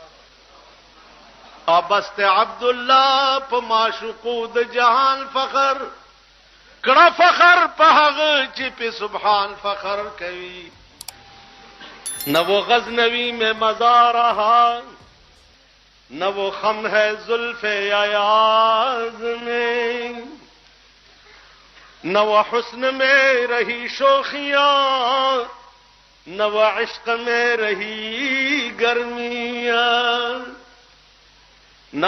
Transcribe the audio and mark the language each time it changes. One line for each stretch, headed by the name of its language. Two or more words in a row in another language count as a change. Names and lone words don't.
Pashto: ابست عبد الله په معشوقو د جهان فخر کړه فخر په هغه چې په سبحان فخر کوي
Urdu: نہ وہ غزنوی میں مزار رہا نہ وہ خم ہے زلف ایاز میں نہ وہ حسن میں رہی شوخیاں نہ وہ عشق میں رہی گرمیاں نہ